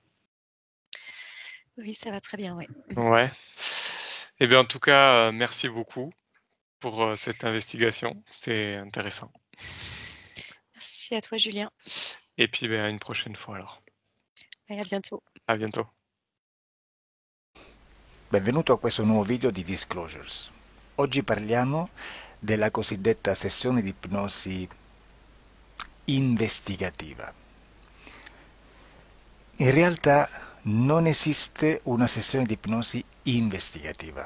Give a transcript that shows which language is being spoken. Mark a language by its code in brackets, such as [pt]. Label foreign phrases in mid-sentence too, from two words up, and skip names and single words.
[fr] Oui, ça va très bien, oui. Ouais. Eh bien, en tout cas, merci beaucoup pour cette investigation. C'est intéressant. Merci à toi, Julien. Et puis, ben, à une prochaine fois alors. Et à bientôt. À bientôt. [it] Benvenuto a questo nuovo video di Disclosures. Oggi parliamo della cosiddetta sessione di ipnosi investigativa. In realtà non esiste una sessione di ipnosi investigativa.